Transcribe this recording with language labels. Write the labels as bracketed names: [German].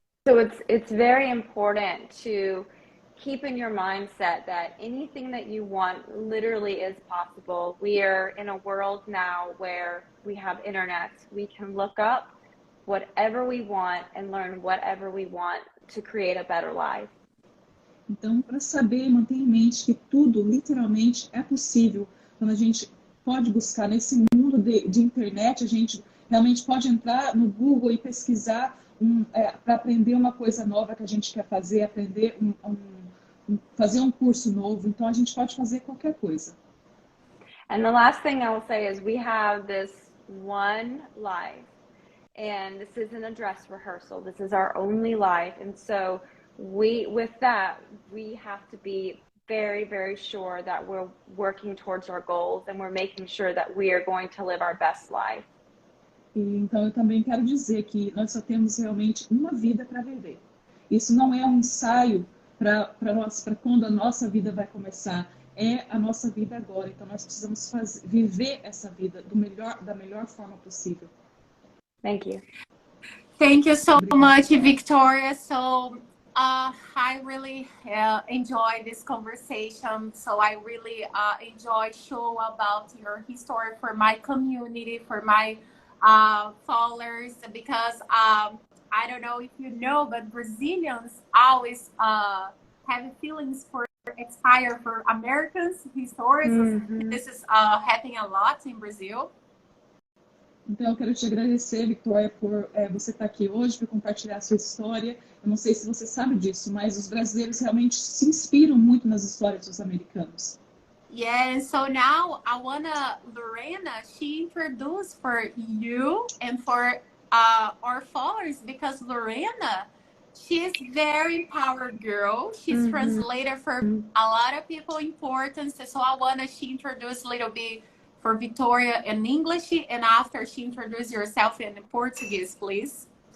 [English] So it's very important to keep in your mindset that anything that you want literally is possible. We are in a world now where we have internet. We can look up whatever we want and learn whatever we want to create a better life. [Portuguese] Então, para saber, manter em mente que tudo, literalmente, é possível. Quando a gente pode buscar nesse mundo de internet, a gente realmente pode entrar no Google e pesquisar para aprender uma coisa nova que a gente quer fazer, aprender fazer um curso novo. Então, a gente pode fazer qualquer coisa. [English] And the last thing I will say is we have this one life, and this isn't a dress rehearsal. This is our only life. And so with that, we have to be very, very sure that we're working towards our goals and we're making sure that we are going to live our best life. [Portuguese] Então, eu também quero dizer que nós só temos realmente uma vida para viver. Isso não é um ensaio para quando a nossa vida vai começar. É a nossa vida agora. Então, nós precisamos viver essa vida da melhor forma possível. [English] Thank you. Thank you so much, Victoria. So I really enjoy this conversation. So I really enjoy show about your history for my community, for my followers, because I don't know if you know, but Brazilians always have feelings for inspire for Americans stories. This is happening a lot in Brazil. [Portuguese] Então, eu quero te agradecer, Victória, por você estar aqui hoje, por compartilhar a sua história. Eu não sei se você sabe disso, mas os brasileiros realmente se inspiram muito nas histórias dos americanos. [English] Yeah, and so now I wanna Lorena, she introduced for you and for our followers, because Lorena, she's very power girl. She's translator for a lot of people important. So I wanna she introduce a little bit for Victoria in English, and after she introduce yourself in Portuguese, please.